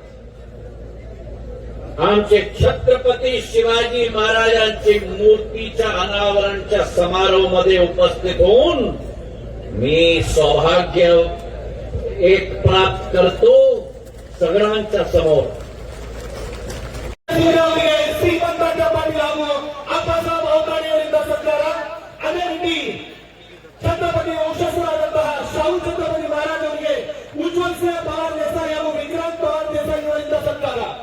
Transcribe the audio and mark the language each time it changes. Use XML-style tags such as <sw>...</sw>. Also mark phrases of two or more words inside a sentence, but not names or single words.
<mr>आमचे छत्रपती शिवाजी महाराजांची मूर्तीच्या अनावरणच्या समारोहामध्ये उपस्थित होऊन मी सौभाग्य एक प्राप्त करतो सगळ्यांच्या समोर.</mr> <kn>ಶ್ರೀಮಂತ ಪಾಟೀಲ್ ಅಪ್ಪಸಾಬ್ ಅವಕಾಣಿಯವರಿಂದ ಸರ್ಕಾರ ಅದೇ ರೀತಿ ಛತ್ರಪತಿ ವಂಶಸ್ಥರಾದಂತಹ ಶಾಹು ಛತ್ರಪತಿ ಮಹಾರಾಜ್ ಅವರಿಗೆ ಉಜ್ವಲ್ ಸಿಂಹ ಪವಾರ್ ದೇಸಾಯಿ ಹಾಗೂ ವಿಕ್ರಾಂತ್ ಪವಾರ್ ದೇಸಾಯಿ ಅವರಿಂದ ಸರ್ಕಾರ</kn>